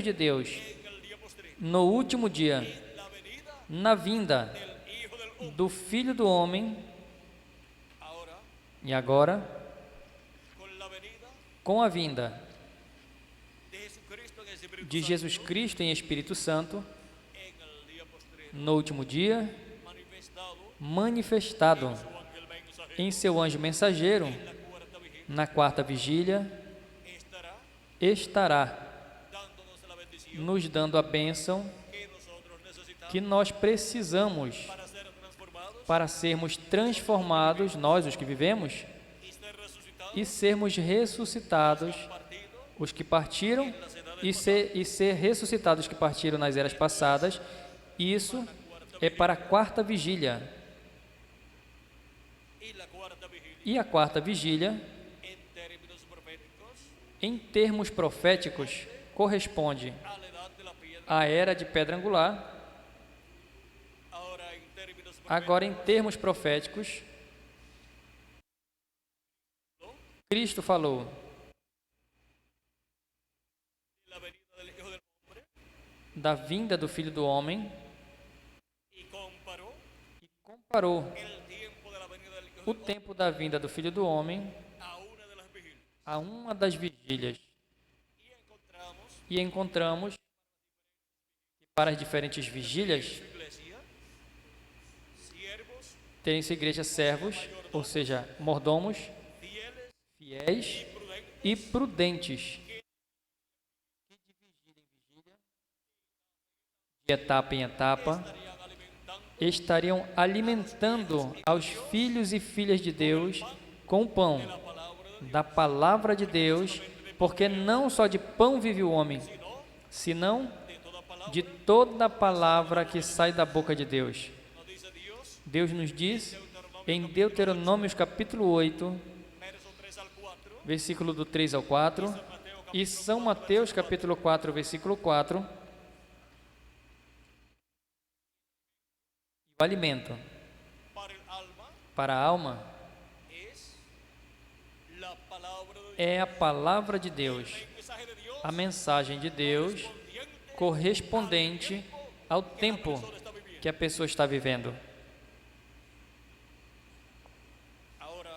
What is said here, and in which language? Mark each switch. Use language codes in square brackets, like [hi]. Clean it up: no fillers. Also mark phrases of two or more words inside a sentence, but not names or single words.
[es] en el día postrero [pt] no último dia, [es] en la venida [pt] na vinda [es] del Hijo del Hombre. [pt] do Filho do Homem, [es] Ahora, [pt] e agora, [es] con la venida [pt] com a vinda [es] de Jesucristo en el Espíritu [pt] de [es] Santo, [pt] Jesus Cristo em Espírito Santo, [es] en el día postrero, [pt] no último dia, [es] manifestado [pt] manifestado [es] su ángel mensajero [pt] em seu anjo mensageiro, [es] en la cuarta vigilia, [pt] na quarta vigília, [es] estará [pt] estará [es] dándonos la bendición [pt] nos dando a bênção [es] que nosotros necesitamos [pt] que nós precisamos [es] para ser transformados [pt] para sermos transformados, nós os que vivemos, [es] y ser resucitados, [pt] e sermos ressuscitados, [es] partidos [pt] os que partiram, e ser ressuscitados que partiram nas eras passadas. Isso é para a quarta vigília. [es] y la cuarta vigilia. [pt] E a quarta vigília, [es] En términos proféticos, [pt] em termos proféticos, corresponde [es] a la edad de la piedra. [pt] à era de pedra angular. [es] Ahora, en términos [pt] Agora, em termos proféticos, Cristo falou [es] proféticos, la venida del Hijo del Hombre, [pt] da vinda do Filho do Homem [es] y comparó [pt] e comparou [es] el tiempo de la venida del Hijo [pt] o [es] del Hombre [pt] tempo da vinda do Filho do Homem [es] a una de las vigilias. [pt] a uma das vigílias. [es] Y encontramos [pt] E encontramos que para as diferentes vigílias [es] su iglesia siervos [pt] tem em sua igreja servos, ou seja, mordomos, [es] fieles [pt] fiéis [es] prudentes [pt] e prudentes, de etapa em etapa, estariam alimentando aos filhos e filhas de Deus com o pão da palavra de Deus, porque não só de pão vive o homem, senão [es] de toda palabra. [pt] de toda palavra que sai da boca de Deus. [es] Nos dice Dios, [pt] Deus nos diz em Deuteronômio capítulo 8, [es] versos 3 al 4, [pt] versículo do 3 ao 4, e São Mateus capítulo 4, versículo 4, o alimento [es] para el alma [pt] para a alma [es] es la palabra de Dios. [pt] é a palavra de Deus, [es] El mensaje de Dios [pt] a mensagem de Deus correspondente ao tempo que a pessoa está vivendo. [es] ahora